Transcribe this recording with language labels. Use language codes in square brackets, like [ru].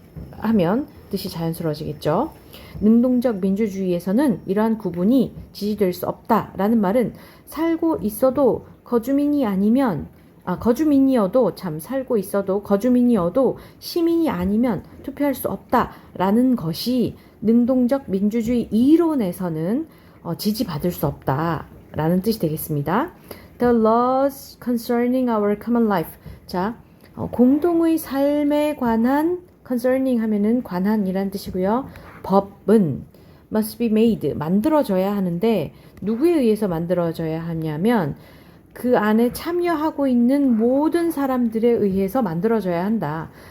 [ko] 하면 뜻이 자연스러워지겠죠. 능동적 민주주의에서는 이러한 구분이 지지될 수 없다라는 말은 살고 있어도 거주민이어도 시민이 아니면 투표할 수 없다라는 것이 능동적 민주주의 이론에서는 지지받을 수 없다라는 뜻이 되겠습니다. [en] The laws concerning our common life. [ko] 자, 공동의 삶에 관한 concerning 하면은 관한이란 뜻이고요. 법은 [en] must be made [ko] 만들어져야 하는데 누구에 의해서 만들어져야 하냐면 그 안에 참여하고 있는 모든 사람들에 의해서 만들어져야 한다.